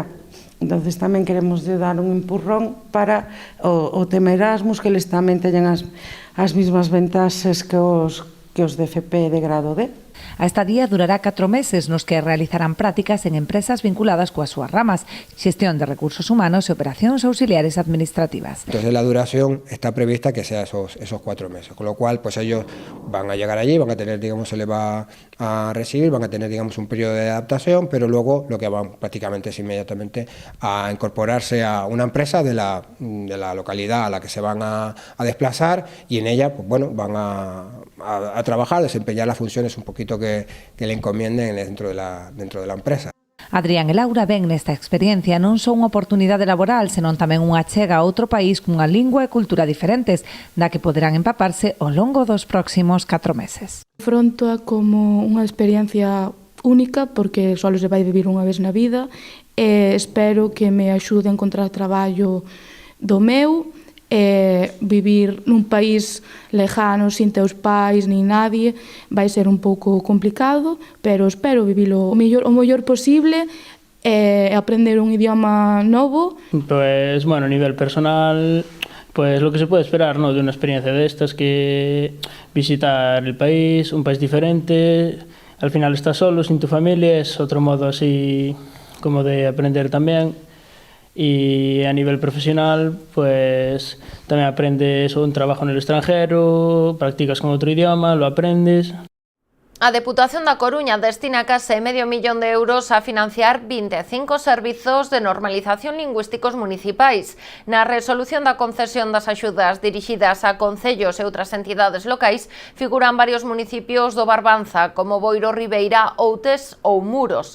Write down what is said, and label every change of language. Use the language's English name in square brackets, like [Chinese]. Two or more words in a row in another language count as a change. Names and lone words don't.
[Galician] Entonces tamén queremos dar un empurrón para o tema Erasmus, que eles tamén teñen as mesmas ventaxes que os de FP de grado D. A estadía durará 4 meses nos que realizarán prácticas en empresas vinculadas coas súas ramas, xestión de recursos humanos e operacións auxiliares administrativas. [Spanish] Entonces la duración está prevista que sea esos 4 meses, con lo cual pues ellos van a llegar allí, van a tener, digamos, se les va a recibir, van a tener, digamos, un periodo de adaptación, pero luego lo que van prácticamente es inmediatamente a incorporarse a una empresa de la localidad a la que se van a desplazar y en ella, pues bueno, van a trabajar, desempeñar las funciones un poquito que le encomienden dentro de la empresa. [Galician] Adrián e Laura ven nesta experiencia non só unha oportunidade laboral, senón tamén unha achega a outro país cunha lingua e cultura diferentes, da que poderán empaparse ao longo dos próximos 4 meses. Afronta como unha experiencia única porque só se vai vivir unha vez na vida e espero que me axude a encontrar traballo do meu vivir nun país [Spanish] lejano, sin [Galician] teus pais, [Spanish] ni nadie, [Galician] vai ser un pouco complicado, pero espero vivilo o mellor posible e aprender un idioma novo. [Spanish] Pues, bueno, a nivel personal, pues lo que se puede esperar, ¿no?, de una experiencia de estas, que visitar el país, un país diferente, al final estás solo, sin tu familia, es otro modo así como de aprender también. Y a nivel profesional, pues también aprendes un trabajo en el extranjero, practicas con otro idioma, lo aprendes. [Galician] A Deputación da Coruña destina case medio millón de euros a financiar 25 servizos de normalización lingüísticos municipais. Na resolución da concesión das axudas dirixidas a concellos e outras entidades locais figuran varios municipios do Barbanza, como Boiro, Ribeira, Outes ou Muros.